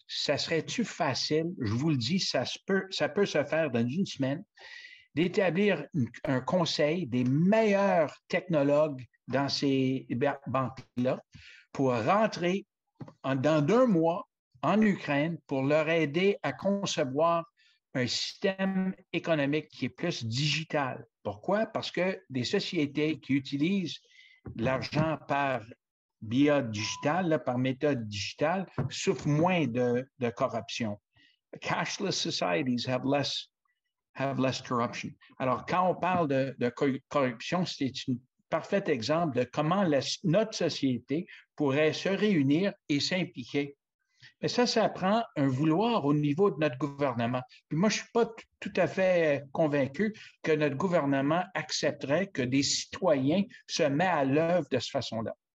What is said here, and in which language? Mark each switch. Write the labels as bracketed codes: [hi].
[fr] Ça serait-tu facile, je vous le dis, ça peut se faire dans une semaine, d'établir un conseil des meilleurs technologues dans ces banques-là pour rentrer dans 2 mois en Ukraine pour leur aider à concevoir un système économique qui est plus digital. Pourquoi? Parce que des sociétés qui utilisent l'argent via digital, là, par méthode digitale, souffrent moins de corruption. [en] Cashless societies have less corruption. [fr] Alors, quand on parle de corruption, c'est un parfait exemple de comment notre société pourrait se réunir et s'impliquer. Mais ça prend un vouloir au niveau de notre gouvernement. Puis moi, je ne suis pas tout à fait convaincu que notre gouvernement accepterait que des citoyens se mettent à l'œuvre de cette façon-là.